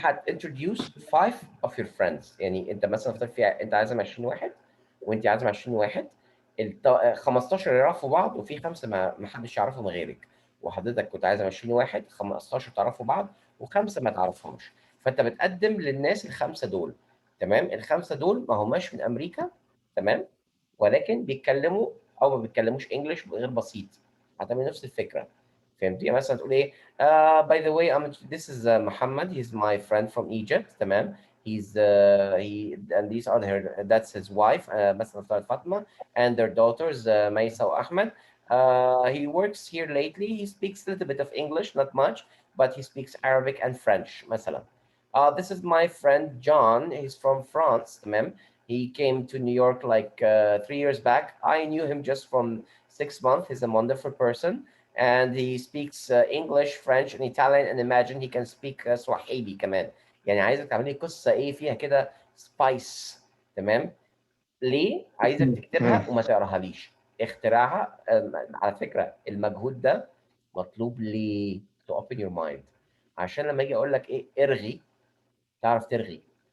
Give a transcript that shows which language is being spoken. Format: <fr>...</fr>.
<en>introduce 5 of your friends.</en> <ar>يعني انت مثلا انت عازم 20 واحد وانت عازم 20 واحد، 15 يعرفوا بعض وفي 5 ما حدش يعرفهم غيرك، وحضرتك كنت عايز 20 واحد، 15 تعرفوا بعض وخمسه ما تعرفهمش، فانت بتقدم للناس الخمسه دول. تمام، الخمسه دول ما هماش من امريكا، تمام، ولكن بيتكلموا او ما بيتكلموش انجلش غير بسيط، هتعمل نفس الفكره. فهمت؟ يعني مثلا تقول ايه</ar> <en>by the way this is Muhammad, he's my friend from Egypt.</en> <ar>تمام،</ar> <en>he's he and these are that's his wife</en> <ar>مثلا</ar> <en>Fatma and their daughters Maisa and Ahmed. He works here lately. He speaks a little bit of English, not much, but he speaks Arabic and French</en> <ar>مثلا.</ar> <en>This is my friend John. He's from France.</en> <ar>تمام.</ar> <en>He came to New York like 3 years back. I knew him just from 6 months. He's a wonderful person, and he speaks English, French, and Italian. And imagine he can speak Swahili</en> <ar>كمان. يعني عايزك تعملي قصة ايه فيها كده سبايس. تمام. ليه؟ عايزك تكتبها وما تقراهاليش، اختراعها. على فكرة المجهود ده مطلوب ليه؟</ar> <en>to open your mind،</en> <ar>عشان لما اجي اقول لك ايه ارغي تعرف ترغي.</ar>